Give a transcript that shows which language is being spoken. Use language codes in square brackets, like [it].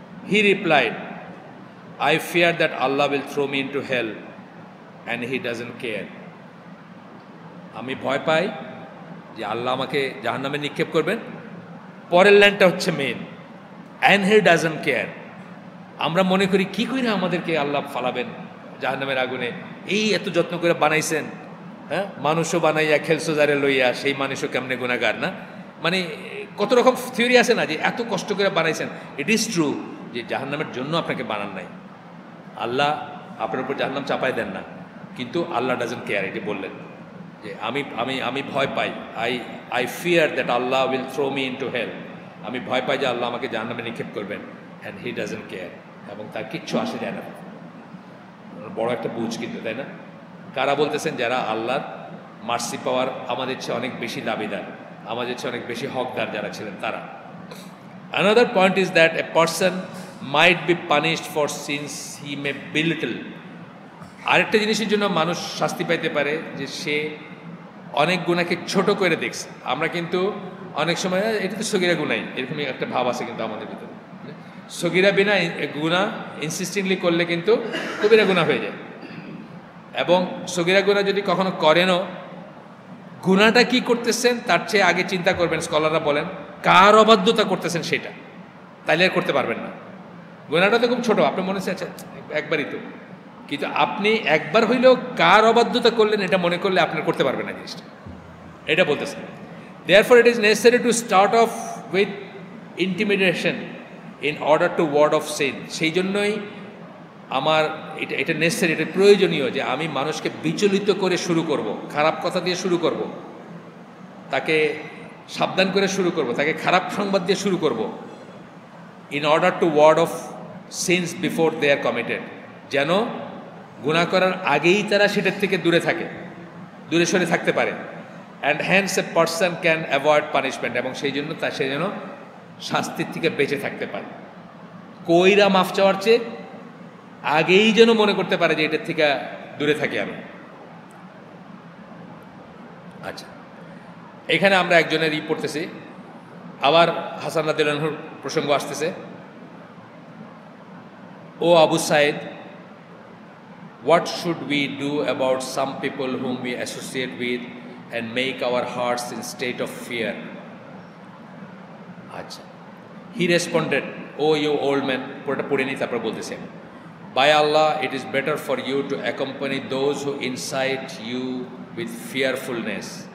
[en] he replied, I fear that Allah will throw me into hell and he doesn't care. [bn] আমি ভয় পাই যে আল্লাহ আমাকে জাহান্নামে নিক্ষেপ করবেন। পরের লাইনটা হচ্ছে main, [en] and he doesn't care. [bn] আমরা মনে করি কি করে আমাদেরকে আল্লাহ ফালাবেন জাহান্নামের আগুনে, এই এত যত্ন করে বানাইছেন, হ্যাঁ, মানুষও বানাইয়া খেলছো যারে লইয়া, সেই মানুষও কেমনে গুনাহগার না। মানে কত রকম থিওরি আছে না, যে এত কষ্ট করে বানাইছেন। [en] it is true [bn] যে জাহান্নামের জন্য আপনাকে বানান নাই, আল্লাহ আপনার উপর জাহান্নাম চাপাই দেন না, কিন্তু আল্লাহ [en] Doesn't care. [bn] এটি বললেন যে আমি ভয় পাই, [en] I fear that Allah will throw me into hell, [bn] আমি ভয় পাই যে আল্লাহ আমাকে জাহান্নামে নিক্ষেপ করবেন, [en] and he doesn't care, [bn] এবং তার কিচ্ছু আসে যায় না। বড় একটা বুঝ কিন্তু, তাই না? কারা বলতেছেন? যারা আল্লাহর মার্সি পাওয়ার আমাদের চেয়ে অনেক বেশি দাবিদার, আমাদের চেয়ে অনেক বেশি হকদার যারা ছিলেন তারা। [en] Another point is that a person might be punished for sins he may belittle. [bn] আরেকটা জিনিসের জন্য মানুষ শাস্তি পাইতে পারে যে সে অনেক গুনাহকে ছোট করে দেখছে। আমরা কিন্তু অনেক সময় এটা তো সগীরা গুনাহ, এরকমই একটা ভাব আছে কিন্তু আমাদের ভিতরে। সগীরা গুনাহ ইনসিস্টিংলি করলে কিন্তু কবিরা গুনাহ হয়ে যায়, এবং সগীরা গুনাহ যদি কখনো করেনও, গুনাহটা কি করতেছেন তার চেয়ে আগে চিন্তা করবেন। স্কলাররা বলেন কার অবাধ্যতা করতেছেন সেটা, তাইলে আর করতে পারবেন না। গুনাহটা তো খুব ছোট, আপনার মনে হচ্ছে আচ্ছা একবারই তো, কিন্তু আপনি একবার হইলেও কার অবাধ্যতা করলেন এটা মনে করলে আপনার করতে পারবেন না জিনিসটা, এটা বলতেছেন। [en] Therefore it is necessary to start off with intimidation in order to ward off sin. [bn] সেই জন্যই আমার এটা নেসেসারি, এটা প্রয়োজনীয় যে আমি মানুষকে বিচলিত করে শুরু করব, খারাপ কথা দিয়ে শুরু করব, তাকে সাবধান করে শুরু করব, তাকে খারাপ সংবাদ দিয়ে শুরু করব, [en] in order to ward off sins before they are committed, [bn] যেন গুনাহ করার আগেই তারা সেটার থেকে দূরে সরে থাকতে পারে। [en] and hence a person can avoid punishment, [bn] এবং সেই জন্য সে যেন শাস্তির থেকে বেঁচে থাকতে পারে। কইরা মাফ চাওয়ার চেয়ে আগেই যেন মনে করতে পারে যে এটার থেকে দূরে থাকি আমি। আচ্ছা, এখানে আমরা একজনের পড়তেছি, আবার হাসান রাদিয়াল্লাহু আনহুর প্রসঙ্গ আসতেছে। [en] ও Abu Said, what should we do about some people whom we associate with and make our hearts in state of fear? আচ্ছা, he responded, oh you old man, [bn] পুরোটা পড়ে নি তারপর বলতেছি আমি, [en] by Allah it is better for you to accompany those who incite you with fearfulness.